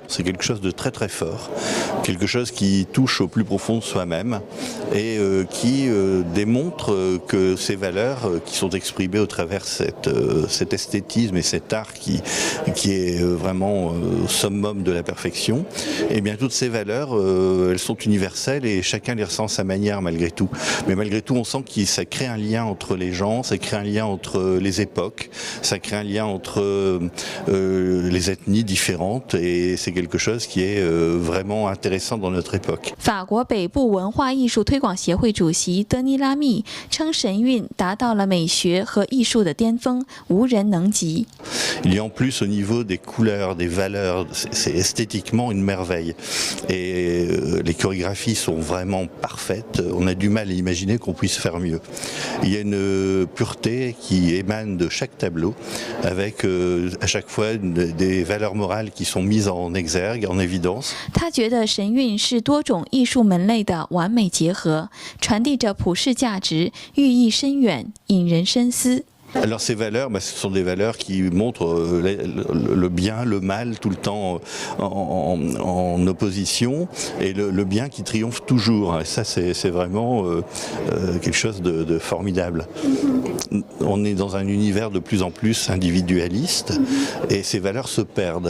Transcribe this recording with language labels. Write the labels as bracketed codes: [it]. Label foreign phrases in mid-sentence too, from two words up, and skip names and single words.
[fr] C'est quelque chose de très très fort, quelque chose qui touche au plus profond de soi-même et qui démontre que ces valeurs qui sont exprimées au travers cet esthétisme et cet art qui est vraiment au summum de la perfection, et bien toutes ces valeurs elles sont universelles et chacun les ressent à sa manière malgré tout. Mais malgré tout on sent que ça crée un lien entre les gens, ça crée un lien entre les époques, ça crée un lien entre les ethnies différentes et c'est quelque chose qui est vraiment intéressant dans notre époque. [zh] 法国北部文化艺术推广协会主席德尼拉密称，神韵达到了美学和艺术的巅峰，无人能及。 [fr] Il y a en plus au niveau des couleurs, des valeurs, c'est esthétiquement une merveille. Et les chorégraphies sont vraiment parfaites. On a du mal à imaginer qu'on puisse faire mieux. Il y a une pureté qui émane de chaque tableau, avec à chaque fois des valeurs morales qui sont mises en exergue, en évidence. [zh] 他觉得神韵是多种艺术门类的完美结合，传递着普世价值，寓意深远，引人深思。 [fr] Alors ces valeurs, ce sont des valeurs qui montrent le bien, le mal tout le temps en opposition et le bien qui triomphe toujours. Et ça c'est vraiment quelque chose de formidable. On est dans un univers de plus en plus individualiste et ces valeurs se perdent.